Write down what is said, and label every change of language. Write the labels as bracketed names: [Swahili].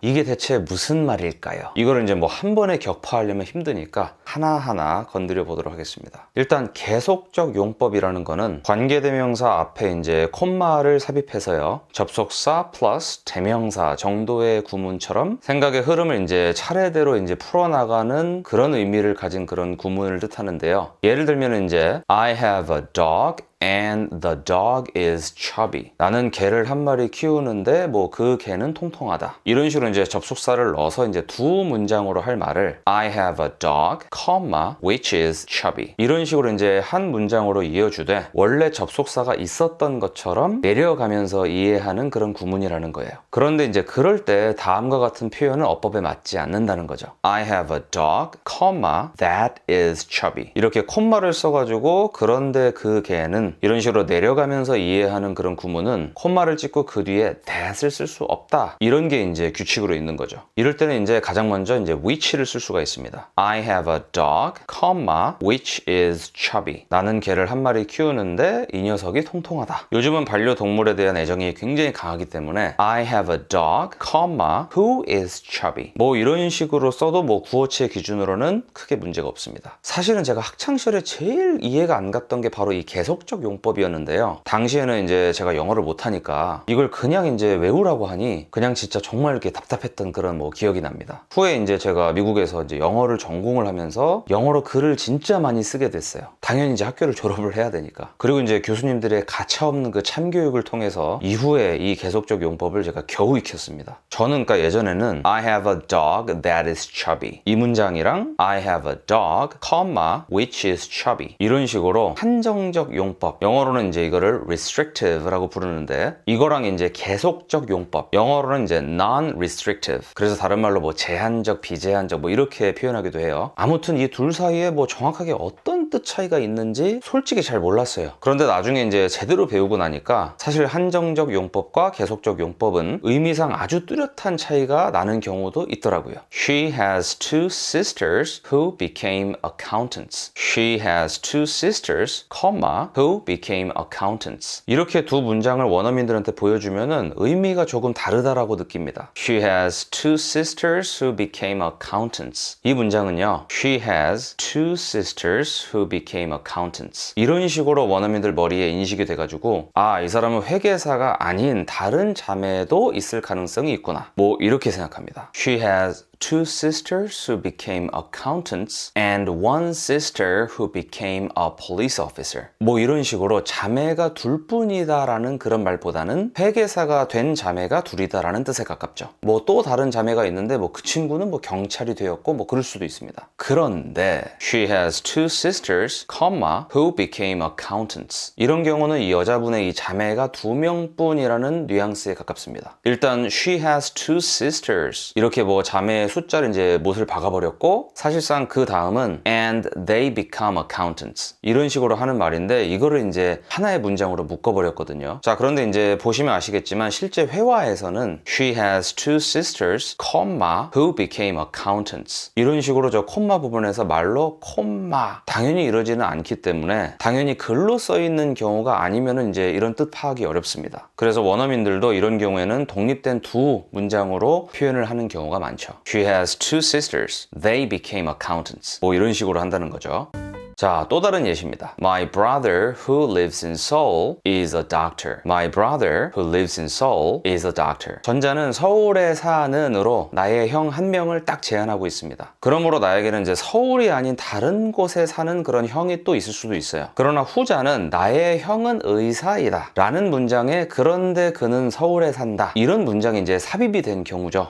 [Korean] 이게 대체 무슨 말일까요? 이거를 이제 뭐 한 번에 격파하려면 힘드니까 하나하나 건드려 보도록 하겠습니다. 일단 계속적 용법이라는 거는 관계대명사 앞에 이제 콤마를 삽입해서요. 접속사 플러스 대명사 정도의 구문처럼 생각의 흐름을 이제 차례대로 이제 풀어나가는 그런 의미를 가진 그런 구문을 뜻하는데요. 예를 들면 이제 [English] I have a dog and the dog is chubby. [Korean] 나는 개를 한 마리 키우는데 뭐 그 개는 통통하다. 이런 식으로 이제 접속사를 넣어서 이제 두 문장으로 할 말을 [English] I have a dog, comma, which is chubby. [Korean] 이런 식으로 이제 한 문장으로 이어주되 원래 접속사가 있었던 것처럼 내려가면서 이해하는 그런 구문이라는 거예요. 그런데 이제 그럴 때 다음과 같은 표현은 어법에 맞지 않는다는 거죠. [English] I have a dog, comma, that is chubby. [Korean] 이렇게 콤마를 써가지고 그런데 그 개는 이런 식으로 내려가면서 이해하는 그런 구문은 콤마를 찍고 그 뒤에 that을 쓸 수 없다. 이런 게 이제 규칙으로 있는 거죠. 이럴 때는 이제 가장 먼저 이제 which를 쓸 수가 있습니다. [English] I have a dog, comma, which is chubby. [Korean] 나는 개를 한 마리 키우는데 이 녀석이 통통하다. 요즘은 반려동물에 대한 애정이 굉장히 강하기 때문에 [English] I have a dog, comma, who is chubby. [Korean] 뭐 이런 식으로 써도 뭐 구어체의 기준으로는 크게 문제가 없습니다. 사실은 제가 학창시절에 제일 이해가 안 갔던 게 바로 이 계속적 용법이었는데요. 당시에는 이제 제가 영어를 못하니까 이걸 그냥 이제 외우라고 하니 그냥 진짜 정말 이렇게 답답했던 그런 뭐 기억이 납니다. 후에 이제 제가 미국에서 이제 영어를 전공을 하면서 영어로 글을 진짜 많이 쓰게 됐어요. 당연히 이제 학교를 졸업을 해야 되니까. 그리고 이제 교수님들의 가차없는 그 참교육을 통해서 이후에 이 계속적 용법을 제가 겨우 익혔습니다. 저는 그러니까 예전에는 [English] I have a dog that is chubby. 이 문장이랑 I have a dog, comma, which is chubby. [Korean] 이런 식으로 한정적 용법. 영어로는 이제 이거를 restrictive라고 부르는데 이거랑 이제 계속적 용법. 영어로는 이제 non-restrictive. 그래서 다른 말로 뭐 제한적, 비제한적 뭐 이렇게 표현하기도 해요. 아무튼 이 둘 사이에 뭐 정확하게 어떤 뜻 차이가 있는지 솔직히 잘 몰랐어요. 그런데 나중에 이제 제대로 배우고 나니까 사실 한정적 용법과 계속적 용법은 의미상 아주 뚜렷한 차이가 나는 경우도 있더라고요. [English] She has two sisters who became accountants. She has two sisters, comma, who became accountants. [Korean] 이렇게 두 문장을 원어민들한테 보여주면은 의미가 조금 다르다라고 느낍니다. [English] She has two sisters who became accountants. [Korean] 이 문장은요. [English] She has two sisters who became accountants. [Korean] 이런 식으로 원어민들 머리에 인식이 돼가지고 이 사람은 회계사가 아닌 다른 자매도 있을 가능성이 있구나. 뭐 이렇게 생각합니다. [English] She has two sisters who became accountants and one sister who became a police officer. [Korean] 뭐 이런 식으로 자매가 둘뿐이다라는 그런 말보다는 회계사가 된 자매가 둘이다라는 뜻에 가깝죠. 뭐 또 다른 자매가 있는데 뭐 그 친구는 뭐 경찰이 되었고 뭐 그럴 수도 있습니다. 그런데 [English] she has two sisters, comma, who became accountants. [Korean] 이런 경우는 이 여자분의 이 자매가 두 명뿐이라는 뉘앙스에 가깝습니다. 일단 [English] she has two sisters [Korean] 이렇게 뭐 자매의 숫자를 이제 못을 박아버렸고 사실상 그 다음은 [English] and they become accountants [Korean] 이런 식으로 하는 말인데 이거를 이제 하나의 문장으로 묶어버렸거든요. 자, 그런데 이제 보시면 아시겠지만 실제 회화에서는 [English] she has two sisters, comma, who became accountants [Korean] 이런 식으로 저 콤마 부분에서 말로 콤마 당연히 이러지는 않기 때문에 당연히 글로 써있는 경우가 아니면은 이제 이런 뜻 파악이 어렵습니다. 그래서 원어민들도 이런 경우에는 독립된 두 문장으로 표현을 하는 경우가 많죠. [English] She has two sisters. They became accountants. [Korean] 뭐 이런 식으로 한다는 거죠. 자, 또 다른 예시입니다. [English] My brother who lives in Seoul is a doctor. My brother who lives in Seoul is a doctor. [Korean] 전자는 서울에 사는으로 나의 형 한 명을 딱 제한하고 있습니다. 그러므로 나에게는 이제 서울이 아닌 다른 곳에 사는 그런 형이 또 있을 수도 있어요. 그러나 후자는 나의 형은 의사이다 라는 문장에 그런데 그는 서울에 산다 이런 문장이 이제 삽입이 된 경우죠.